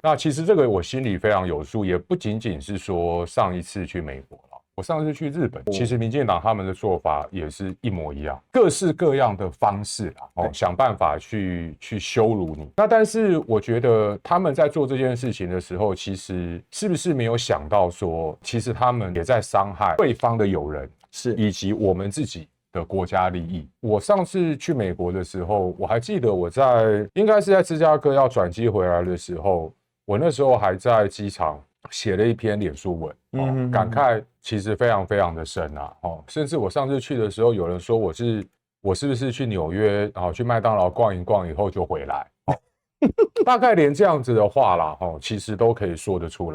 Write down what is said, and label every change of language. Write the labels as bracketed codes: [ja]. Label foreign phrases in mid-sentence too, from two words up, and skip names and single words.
[zh] 那其實這個我心裡非常有數，也不僅僅是說上一次去美國了，我上次去日本，其實民進黨他們的做法也是一模一樣，各式各樣的方式想辦法去羞辱你。那但是我覺得他們在做這件事情的時候，其實是不是沒有想到說，其實他們也在傷害對方的友人，是以及我們自己的國家利益。我上次去美國的時候，我還記得我应該是在芝加哥要轉機回來的時候，我那時候還在機場寫了一篇臉書文，感慨其實非常非常的深甚至我上次去的時候，有人說我是不是去紐約去麥當勞逛一逛以後就回來，大概連這樣子的話啦，其實都可以說得出來。